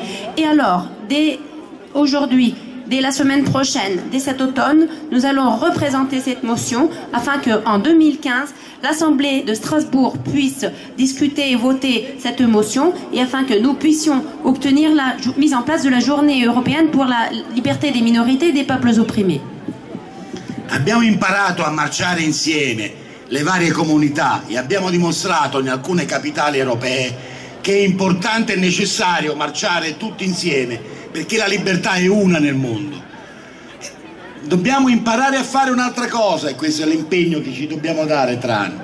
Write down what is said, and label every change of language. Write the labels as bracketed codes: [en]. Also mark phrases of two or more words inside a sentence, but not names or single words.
[fr] Et alors, dès aujourd'hui, dès la semaine prochaine, dès cet automne, nous allons représenter cette motion afin qu'en 2015, l'Assemblée de Strasbourg puisse discuter et voter cette motion et afin que nous puissions obtenir la mise en place de la journée européenne pour la liberté des minorités et des peuples opprimés. [it] Abbiamo imparato a marciare insieme le varie comunità e abbiamo dimostrato in alcune capitali europee che è importante e necessario marciare tutti insieme perché la libertà è una nel mondo. Dobbiamo imparare a fare un'altra cosa e questo è l'impegno che ci dobbiamo dare tra anni.